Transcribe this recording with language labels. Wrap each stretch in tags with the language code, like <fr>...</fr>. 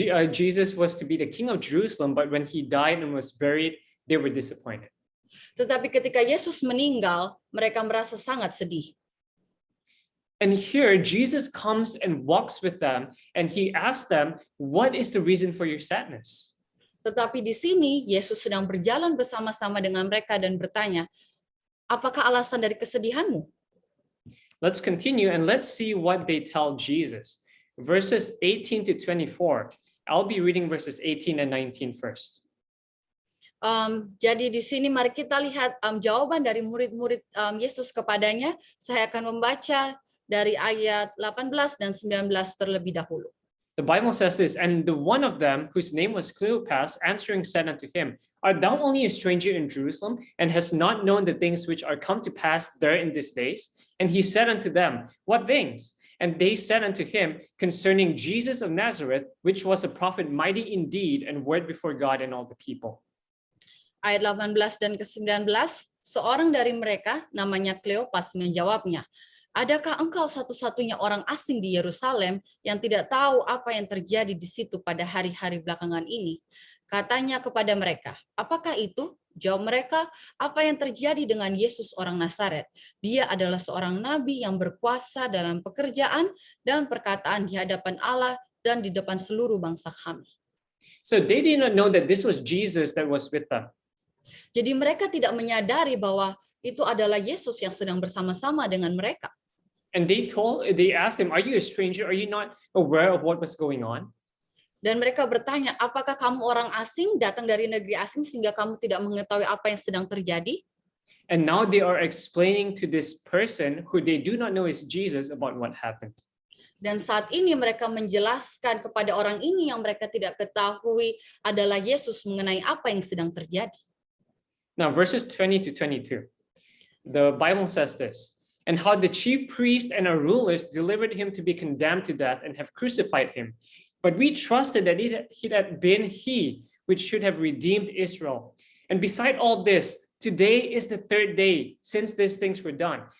<en>Jesus was to be the king of Jerusalem, but when he died and was buried, they were disappointed.</en> <id>Tetapi ketika Yesus meninggal, mereka merasa sangat sedih.</id> <en>And here Jesus comes and walks with them and he asks them, what is the reason for your sadness?</en> <id>Tetapi di sini Yesus sedang berjalan bersama-sama dengan mereka dan bertanya, apakah alasan dari kesedihanmu?</id> <en>Let's continue and let's see what they tell Jesus. Verses 18 to 24. I'll be reading verses 18 and 19 first.</en> <id>Jadi di sini mari kita lihat jawaban dari murid-murid Yesus kepadanya. Saya akan membaca dari ayat 18 dan 19 terlebih dahulu.</id> <en>The Bible says this, and the one of them, whose name was Cleopas, answering said unto him, Art thou only a stranger in Jerusalem, and hast not known the things which are come to pass there in these days? And he said unto them, What things? And they said unto him, Concerning Jesus of Nazareth, which was a prophet mighty in deed and word before God and all the people.</en> <id>Ayat 18 dan ke-19, seorang dari mereka, namanya Kleopas, menjawabnya, Adakah engkau satu-satunya orang asing di Yerusalem yang tidak tahu apa yang terjadi di situ pada hari-hari belakangan ini? Katanya kepada mereka, apakah itu? Jawab mereka, apa yang terjadi dengan Yesus orang Nazaret? Dia adalah seorang nabi yang berkuasa dalam pekerjaan dan perkataan di hadapan Allah dan di depan seluruh bangsa kami.</id> <en>So they did not know that this was Jesus that was with them.</en> <id>Jadi mereka tidak menyadari bahwa itu adalah Yesus yang sedang bersama-sama dengan mereka.</id> <en>And they asked him, Are you a stranger? Are you not aware of what was going on?</en> <id>Dan mereka bertanya, apakah kamu orang asing, datang dari negeri asing sehingga kamu tidak mengetahui apa yang sedang terjadi?</id> <en>And now they are explaining to this person who they do not know is Jesus about what happened.</en> <id>Dan saat ini mereka menjelaskan kepada orang ini yang mereka tidak ketahui adalah Yesus mengenai apa yang sedang terjadi.</id> <en>Now, verses 20 to 22, the Bible says this, and how the chief priests and our rulers delivered him to be condemned to death and have crucified him. But we trusted that it had been he which should have redeemed Israel. And beside all this, today is the third day since these things were done.</en>